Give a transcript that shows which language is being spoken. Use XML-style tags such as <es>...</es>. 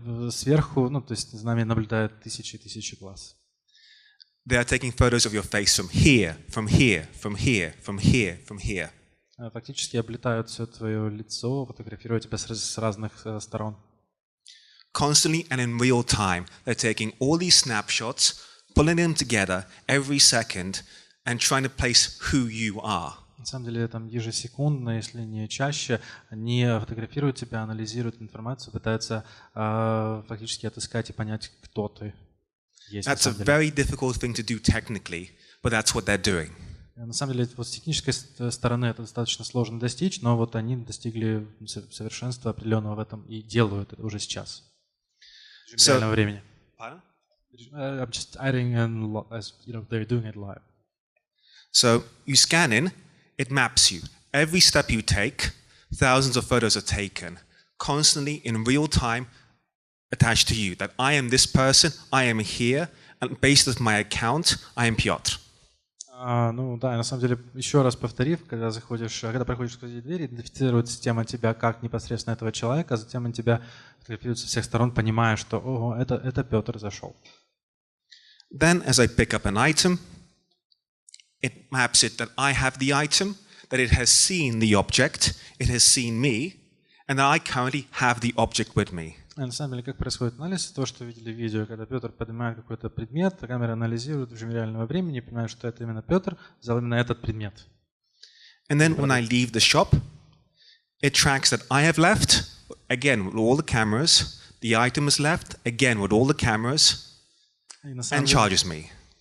<ru>Сверху, ну, то есть за нами наблюдают тысячи и тысячи глаз.</ru> <en>They are taking photos of your face from here, from here, from here, from here, from here.</en> <ru>Фактически облетают все твое лицо, фотографируют тебя с разных сторон.</ru> <en>Constantly and in real time, they're taking all these snapshots, pulling them together every second, and trying to place who you are.</en> <ru>На самом деле, там ежесекундно, если не чаще, они фотографируют тебя, анализируют информацию, пытаются фактически отыскать и понять, кто ты есть.</ru> <en>That's a very difficult thing to do technically, but that's what they're doing.</en> <ru>На самом деле, вот с технической стороны это достаточно сложно достичь, но вот они достигли совершенства определенного в этом и делают это уже сейчас. В реальном времени.</ru> <en>I'm just adding, as you know, they're doing it live. So you scan in, it maps you. Every step you take, thousands of photos are taken, constantly in real time attached to you. That I am this person, I am here, and based on my account, I am Piotr.</en> <ru>Ну да, на самом деле, еще раз повторив, когда проходишь сквозь двери, идентифицирует система тебя как непосредственно этого человека, а затем он тебя фотографирует со всех сторон, понимая, что ого, это Петр зашел.</ru> <en>Then, as I pick up an item, it maps it that I have the item, that it has seen the object, it has seen me, and that I currently have the object with me.</en> <ru>На самом деле, как происходит анализ, то, что видели в видео, когда Петр поднимает какой-то предмет, камера анализирует в режиме реального времени, понимает, что это именно Петр взял именно этот предмет.</ru> <en>And then when I leave the shop, it tracks that I have left, again with all the cameras, the item is left, again with all the cameras, and charges me.</en>